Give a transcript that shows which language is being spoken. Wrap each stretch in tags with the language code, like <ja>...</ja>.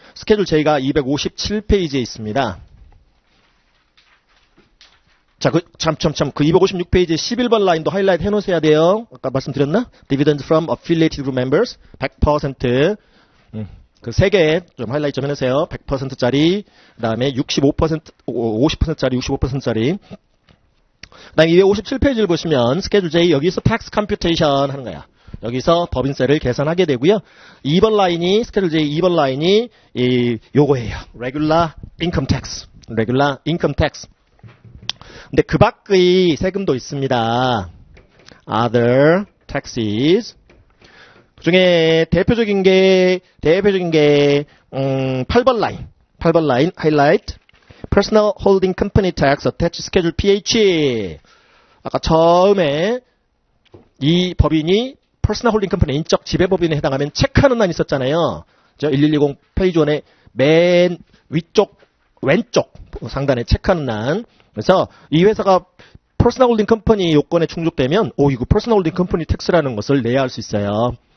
<ko>스케줄 J가 257페이지에 있습니다. 자, 그 256페이지 11번 라인도 하이라이트 해놓으셔야 돼요. 아까 말씀드렸나?</ko> <en>Dividends from affiliated group members 100%.</en> <ko>그 세 개 좀 하이라이트 좀 해놓으세요. 100%짜리, 그 다음에 50%짜리, 65%짜리. 그 다음에 257페이지를 보시면 스케줄 J 여기서 tax computation 하는 거야. 여기서 법인세를 계산하게 되고요. 2번 라인이 스케줄 J 2번 라인이 요거예요.</ko> <en>regular income tax. regular income tax.</en> <ko>근데 그 밖의 세금도 있습니다.</ko> <en>other taxes.</en> <ko>그중에 대표적인 게 8번 라인 하이라이트.</ko> <en>Personal Holding Company Tax Attached Schedule PH.</en> <ko>아까 처음에 이 법인이 Personal Holding Company 인적 지배법인에 해당하면 체크하는 란이 있었잖아요. 저 1120 페이지 1의 맨 위쪽 왼쪽 상단에 체크하는 란. 그래서 이 회사가 Personal Holding Company 요건에 충족되면 이거 Personal Holding Company Tax라는 것을 내야 할 수 있어요.</ko>